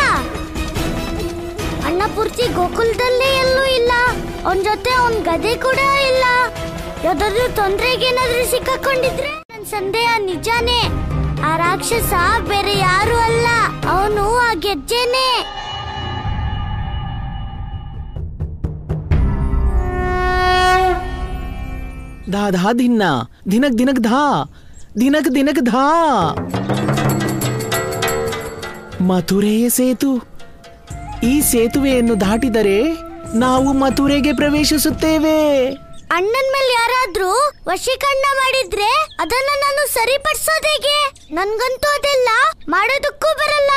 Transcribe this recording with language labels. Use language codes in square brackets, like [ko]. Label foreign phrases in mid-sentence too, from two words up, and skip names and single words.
[kn] ಅಣ್ಣ ಪೂರ್ತಿ ಗೋಕುಲದಲ್ಲೇ ಎಲ್ಲೂ ಇಲ್ಲ. ಅವನ್ ಜೊತೆ ಅವನ್ ಗದೆ ಕೂಡ ಇಲ್ಲ. ಯಾವ್ದಾದ್ರು ತೊಂದ್ರೆಗೆ ಏನಾದ್ರೂ ಸಿಕ್ಕಾಕೊಂಡಿದ್ರೆ? ನನ್ ಸಂದೇಹ ನಿಜಾನೇ. ಆ ರಾಕ್ಷಸ ಬೇರೆ ಯಾರು ಅಲ್ಲ, ಅವನು ಆ ಗೆಜ್ಜೆನೆ. धा धा धिन्ना धिनक धिनक धा धिनक धिनक धा. ಮಥುರೆಯ ಸೇತು. ಈ ಸೇತುವೆಯನ್ನು ದಾಟಿದರೆ ನಾವು ಮಥುರೆಗೆ ಪ್ರವೇಶಿಸುತ್ತೇವೆ. ಅಣ್ಣನ ಮೇಲೆ ಯಾರಾದ್ರೂ ವಶೀಕರಣ ಮಾಡಿದ್ರೆ ಅದನ್ನ ನಾನು ಸರಿಪಡಿಸೋದೇಗೆ? ನನ್ಗಂತೂ ಅದೆಲ್ಲ ಮಾಡೋದಕ್ಕೂ ಬರಲ್ಲ.